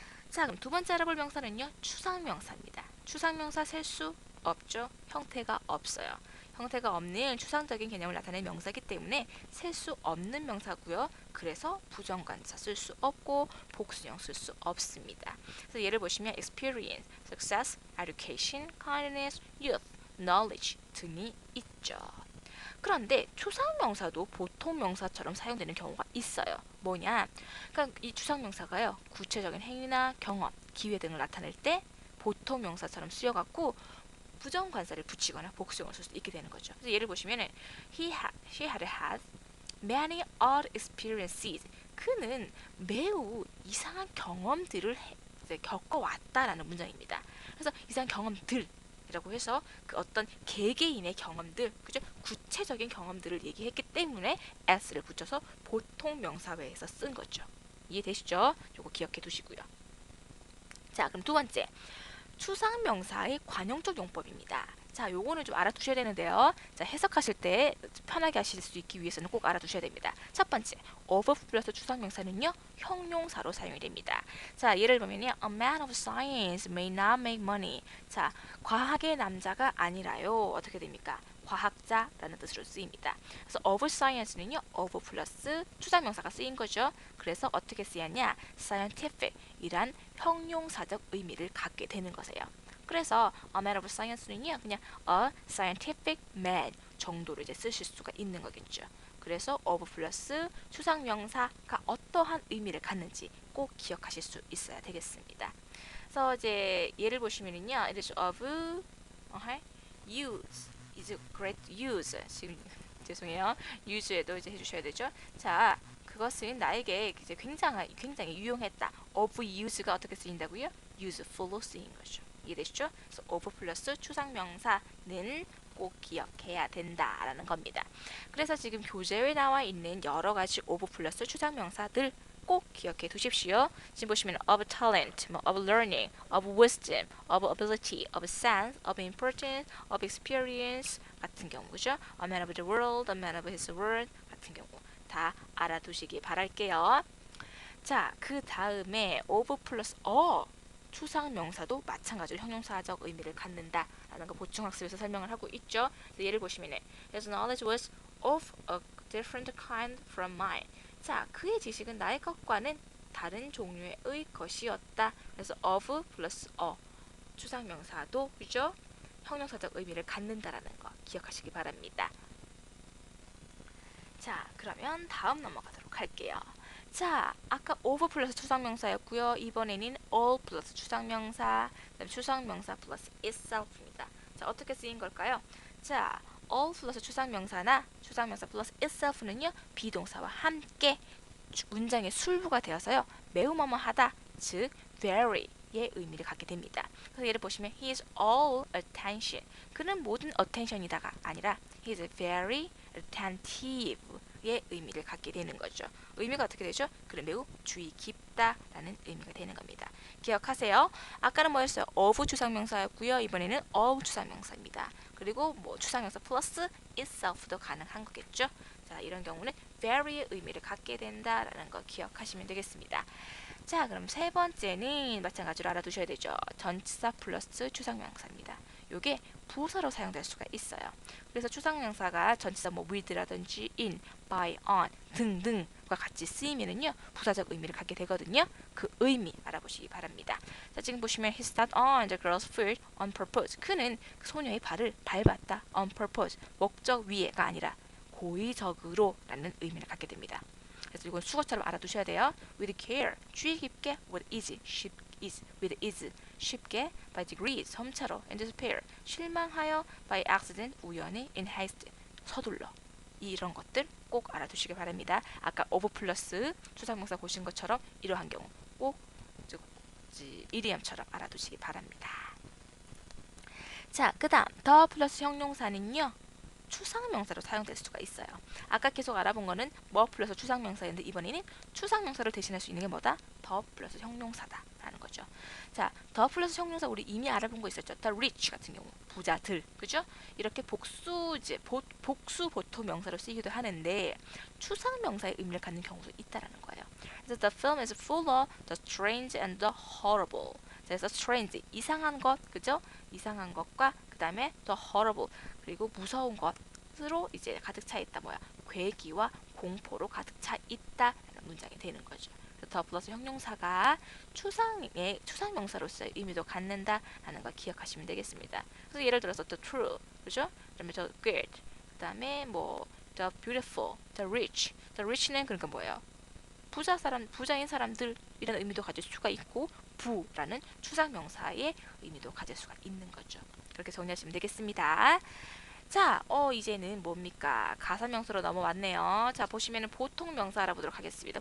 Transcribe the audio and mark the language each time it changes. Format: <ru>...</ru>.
<ko>자, 그럼 두 번째 알아볼 명사는요. 추상명사입니다. 추상명사 셀 수 없죠. 형태가 없어요. 형태가 없는 추상적인 개념을 나타내는 명사이기 때문에 셀 수 없는 명사고요. 그래서 부정관사 쓸 수 없고 복수형 쓸 수 없습니다. 그래서 예를 보시면</ko> <en>experience, success, education, kindness, youth, knowledge</en> <ko>등이 있죠. 그런데 추상명사도 보통 명사처럼 사용되는 경우가 있어요. 뭐냐? 그러니까 이 추상명사가요. 구체적인 행위나 경험, 기회 등을 나타낼 때 보통 명사처럼 쓰여갖고 부정관사를 붙이거나 복수형을 쓸 수 있게 되는 거죠. 그래서 예를 보시면은</ko> <en>she had had many odd experiences.</en> <ko>그는 매우 이상한 경험들을 이제 겪어왔다라는 문장입니다. 그래서 이상한 경험들이라고 해서 그 어떤 개개인의 경험들, 그죠? 구체적인 경험들을 얘기했기 때문에 s를 붙여서 보통 명사회에서 쓴 거죠. 이해되시죠? 요거 기억해 두시고요. 자, 그럼 두 번째. 추상명사의 관용적 용법입니다. 자, 요거는 좀 알아두셔야 되는데요. 자, 해석하실 때 편하게 하실 수 있기 위해서는 꼭 알아두셔야 됩니다. 첫 번째, of 플러스 추상명사는요, 형용사로 사용이 됩니다. 자, 예를 보면요,</ko> <en>a man of science may not make money.</en> <ko>자, 과학의 남자가 아니라요. 어떻게 됩니까? 과학자라는 뜻으로 쓰입니다. 그래서</ko> <en>of science</en> <ko>는요, of 플러스 추상명사가 쓰인 거죠. 그래서 어떻게 쓰였냐? scientific 이란 형용사적 의미를 갖게 되는 것이에요. 그래서</ko> <en>a man of science</en> <ko>는요, 그냥</ko> <en>a scientific man</en> <ko>정도로 이제 쓰실 수가 있는 거겠죠. 그래서 of 플러스 추상명사가 어떠한 의미를 갖는지 꼭 기억하실 수 있어야 되겠습니다. 그래서 이제 예를 보시면은요,</ko> <en>it is of use, is great use.</en> <ko>지금 죄송해요. use에도 이제 해주셔야 되죠. 자, 그것은 나에게 이제 굉장히 유용했다.</ko> <en>of use</en> <ko>가 어떻게 쓰인다고요? useful로 쓰인 거죠. 이해되시죠? 그래서 of 플러스 추상명사는 꼭 기억해야 된다라는 겁니다. 그래서 지금 교재에 나와 있는 여러 가지 of 플러스 추상명사들 꼭 기억해 두십시오. 지금 보시면</ko> <en>of talent, of learning, of wisdom, of ability, of sense, of importance, of experience</en> <ko>같은 경우, 그죠?</ko> <en>A man of the world, a man of his word</en> <ko>같은 경우 다 알아두시기 바랄게요. 자, 그 다음에 of 플러스 추상명사도 마찬가지로 형용사적 의미를 갖는다라는 거 보충학습에서 설명을 하고 있죠. 예를 보시면</ko> <en>His knowledge was of a different kind from mine.</en> <ko>자, 그의 지식은 나의 것과는 다른 종류의 것이었다. 그래서 of 플러스 추상명사도 그죠? 형용사적 의미를 갖는다라는 거 기억하시기 바랍니다. 자, 그러면 다음 넘어가도록 할게요. 자, 아까 of 플러스 추상명사였고요. 이번에는 all 플러스 추상명사, 그다음 추상명사 플러스 itself입니다. 자, 어떻게 쓰인 걸까요? 자, all 플러스 추상명사나 추상명사 플러스 itself는요, 비동사와 함께 문장의 술부가 되어서요, 매우 뭐뭐하다, 즉 very의 의미를 갖게 됩니다. 그래서 예를 보시면</ko> <en>he is all attention.</en> <ko>그는 모든 attention이다가 아니라</ko> <en>he is very attentive</en> <ko>의 의미를 갖게 되는 거죠. 의미가 어떻게 되죠? 그는 매우 주의 깊다라는 의미가 되는 겁니다. 기억하세요. 아까는 뭐였어요? of 추상명사였고요. 이번에는 of 추상명사입니다. 그리고 뭐 추상명사 플러스 itself도 가능한 거겠죠. 자, 이런 경우는 very의 의미를 갖게 된다라는 거 기억하시면 되겠습니다. 자, 그럼 세 번째는 마찬가지로 알아두셔야 되죠. 전치사 플러스 추상명사입니다. 요게 부사로 사용될 수가 있어요. 그래서 추상명사가 전치사 뭐 with라든지 in, by, on 등등과 같이 쓰이면은요, 부사적 의미를 갖게 되거든요. 그 의미 알아보시기 바랍니다. 자, 지금 보시면</ko> <en>he stepped on the girl's foot on purpose.</en> <ko>그는 그 소녀의 발을 밟았다.</ko> <en>on purpose.</en> <ko>목적 위에가 아니라 고의적으로 라는 의미를 갖게 됩니다. 그래서 이건 수거처럼 알아두셔야 돼요.</ko> <en>with care,</en> <ko>주의 깊게,</ko> <en>with ease, with ease,</en> <ko>쉽게,</ko> <en>by degrees,</en> <ko>점차로,</ko> <en>and despair,</en> <ko>실망하여,</ko> <en>by accident,</en> <ko>우연히,</ko> <en>in haste,</en> <ko>서둘러. 이런 것들 꼭 알아두시기 바랍니다. 아까 of 플러스 추상명사 보신 것처럼 이러한 경우 꼭 이디엄처럼 알아두시기 바랍니다. 자, 그 다음 the 플러스 형용사는요, 추상명사로 사용될 수가 있어요. 아까 계속 알아본 거는 뭐 플러스 추상명사였는데 이번에는 추상명사를 대신할 수 있는 게 뭐다? 더 플러스 형용사다 라는 거죠. 자, 더 플러스 형용사 우리 이미 알아본 거 있었죠.</ko> <en>The rich</en> <ko>같은 경우 부자들, 그죠? 이렇게 복수 보통 명사로 쓰이기도 하는데 추상명사의 의미를 갖는 경우도 있다라는 거예요. 그래서</ko> <en>the film is full of the strange and the horrible.</en> <ko>그래서 strange 이상한 것, 그죠? 이상한 것과 그 다음에</ko> <en>the horrible</en> <ko>그리고 무서운 것으로 이제 가득 차 있다. 뭐야? 괴기와 공포로 가득 차 있다라는 문장이 되는 거죠. 더 플러스 형용사가 추상명사로서의 의미도 갖는다라는 걸 기억하시면 되겠습니다. 그래서 예를 들어서</ko> <en>the true,</en> <ko>그죠? 그다음에</ko> <en>the good,</en> <ko>그다음에 뭐</ko> <en>the beautiful, the rich. the rich</en> <ko>는 그러니까 뭐예요? 부자인 사람들이라는 의미도 가질 수가 있고 부라는 추상명사의 의미도 가질 수가 있는 거죠. 그렇게 정리하시면 되겠습니다. 자, 이제는 뭡니까? 가사명사로 넘어왔네요. 자, 보시면은 보통명사 알아보도록 하겠습니다.</ko>